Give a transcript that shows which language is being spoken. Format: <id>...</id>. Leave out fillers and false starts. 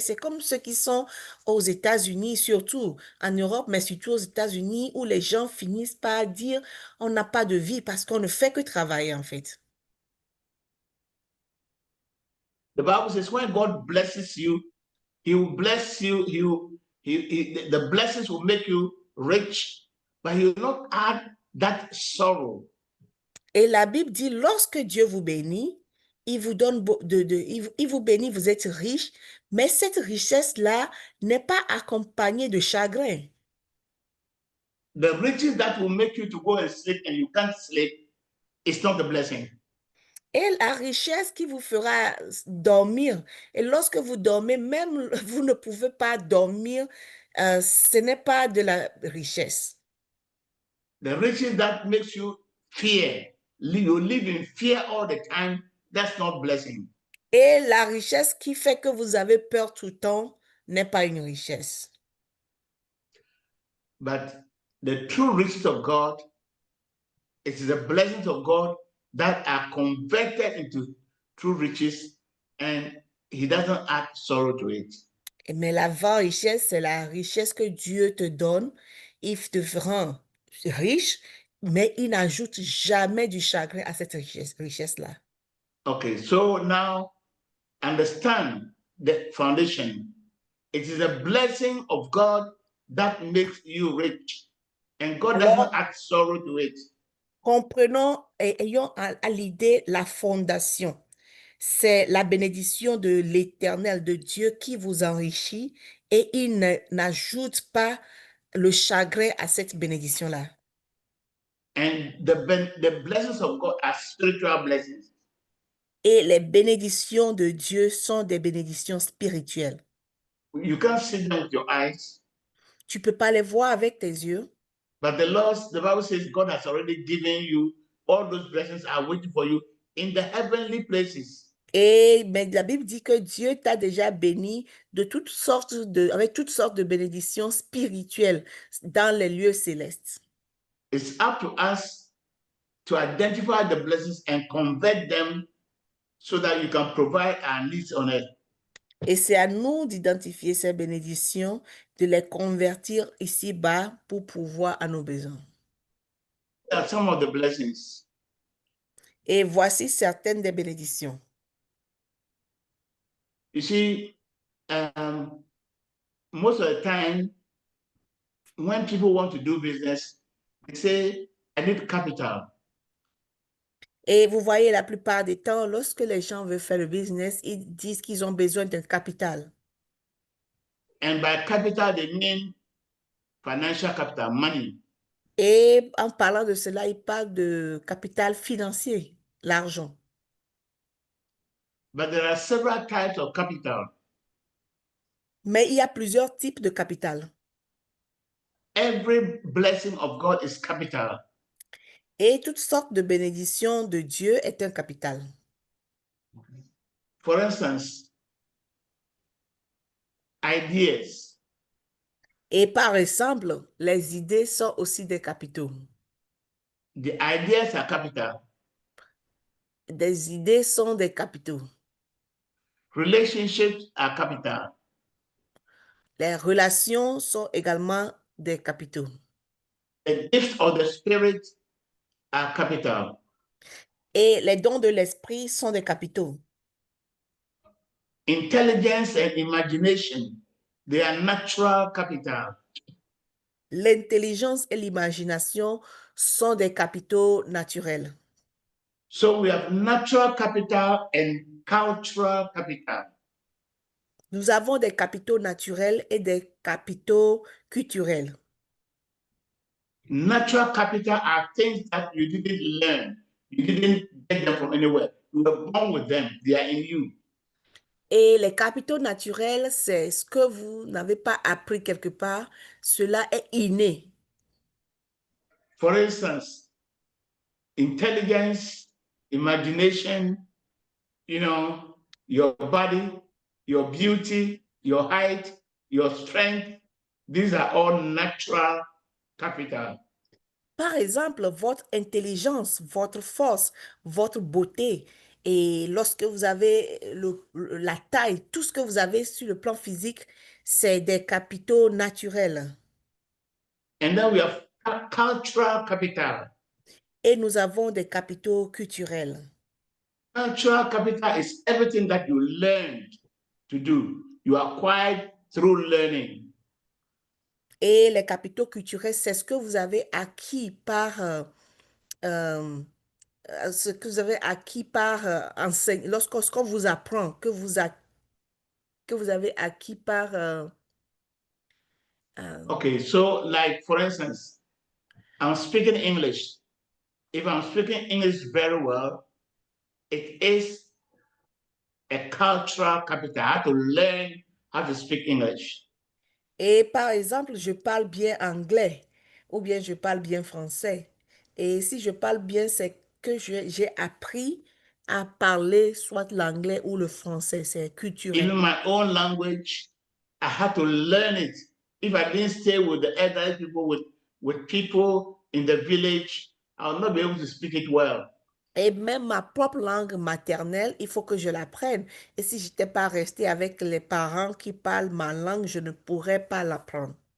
<fr>C'est comme ceux qui sont aux États-Unis, surtout en Europe, mais surtout aux États-Unis, où les gens finissent par dire on n'a pas de vie parce qu'on ne fait que travailler en fait.</fr> <en>The Bible says when God blesses you, He will bless you. The blessings will make you rich, but He will not add that sorrow.</en> <fr>Et la Bible dit lorsque Dieu vous bénit, il vous donne, il vous bénit, vous êtes riche, mais cette richesse-là n'est pas accompagnée de chagrin.</fr> <en>The riches that will make you to go and sleep and you can't sleep is not a blessing.</en> <fr>Et la richesse qui vous fera dormir, et lorsque vous dormez, même vous ne pouvez pas dormir, ce n'est pas de la richesse.</fr> <en>The riches that makes you fear, you live in fear all the time, that's not blessing.</en> <fr>Et la richesse qui fait que vous avez peur tout le temps n'est pas une richesse.</fr> <en>But the true riches of God, it is the blessings of God that are converted into true riches, and he doesn't add sorrow to it.</en> <fr>Mais la vraie richesse, c'est la richesse que Dieu te donne. Il te rend riche, mais il n'ajoute jamais du chagrin à cette richesse-là.</fr> <en>Okay, so now understand the foundation. It is a blessing of God that makes you rich, and God</en> <fr>Alors,</fr> <en>doesn't add sorrow to it.</en> <fr>comprenons et ayons à l'idée la fondation. C'est la bénédiction de l'Éternel, de Dieu qui vous enrichit et il n'ajoute pas le chagrin à cette bénédiction-là.</fr> <en>And the blessings of God are spiritual blessings.</en> <fr>Et les bénédictions de Dieu sont des bénédictions spirituelles.</fr> <en>You can't see them with your eyes,</en> <fr>Tu ne peux pas les voir avec tes yeux,</fr> <en>but the Bible says God has already given you all those blessings are waiting for you in the heavenly places.</en> <fr>mais la Bible dit que Dieu t'a déjà béni de avec toutes sortes de bénédictions spirituelles dans les lieux célestes.</fr> <en>It's up to us to identify the blessings and convert them so that you can provide our needs on earth.</en> <fr>Et c'est à nous d'identifier ces bénédictions, de les convertir ici-bas pour pouvoir à nos besoins.</fr> <en>There are some of the blessings.</en> <fr>Et voici certaines des bénédictions.</fr> <en>You see, most of the time, when people want to do business, they say, I need capital.</en> <fr>Et vous voyez, la plupart des temps, lorsque les gens veulent faire le business, ils disent qu'ils ont besoin d'un capital.</fr> <en>And by capital, they mean financial capital, money.</en> <fr>Et en parlant de cela, ils parlent de capital financier, l'argent.</fr> <en>But there are several types of capital.</en> <fr>Mais il y a plusieurs types de capital.</fr> <en>Every blessing of God is capital.</en> <fr>Et toutes sortes de bénédictions de Dieu est un capital.</fr> <en>For instance, ideas.</en> <fr>Et par exemple, les idées sont aussi des capitaux.</fr> <en>The ideas are capital.</en> <fr>Des idées sont des capitaux.</fr> <en>Relationships are capital.</en> <fr>Les relations sont également des capitaux.</fr> <en>The gifts of the Spirit are capital.</en> <fr>Et les dons de l'esprit sont des capitaux.</fr> <en>Intelligence and imagination, they are natural capital.</en> <fr>L'intelligence et l'imagination sont des capitaux naturels.</fr> <en>So we have natural capital and cultural capital.</en> <fr>Nous avons des capitaux naturels et des capitaux culturels.</fr> <en>Natural capital are things that you didn't learn. You didn't get them from anywhere. You were born with them. They are in you.</en> <fr>Et les capitaux naturels, c'est ce que vous n'avez pas appris quelque part. Cela est inné.</fr> <en>For instance, intelligence, imagination, your body, your beauty, your height, your strength, these are all natural capital.</en> <fr>Par exemple, votre intelligence, votre force, votre beauté. Et lorsque vous avez la taille, tout ce que vous avez sur le plan physique, c'est des capitaux naturels.</fr> <en>And then we have cultural capital.</en> <fr>Et nous avons des capitaux culturels.</fr> <en>Cultural capital is everything that you learned to do. You acquired through learning.</en> <fr>Et les capitaux culturels, c'est ce que vous avez acquis par ce que vous avez acquis par lorsqu'on vous apprend, que vous avez acquis par</fr> <en>Okay, so like for instance, I'm speaking English. If I'm speaking English very well, it is a cultural capital. I have to learn how to speak English.</en> <fr>et par exemple, je parle bien anglais ou bien je parle bien français. Et si je parle bien, c'est que j'ai appris à parler soit l'anglais ou le français. C'est culturel.</fr> <en>Even my own language, I had to learn it. If I didn't stay with the elderly people, with people in the village, I would not be able to speak it well.</en> <fr>Et même ma propre langue maternelle, il faut que je l'apprenne. Et si je n'étais pas restée avec les parents qui parlent ma langue, je ne pourrais pas l'apprendre.</fr>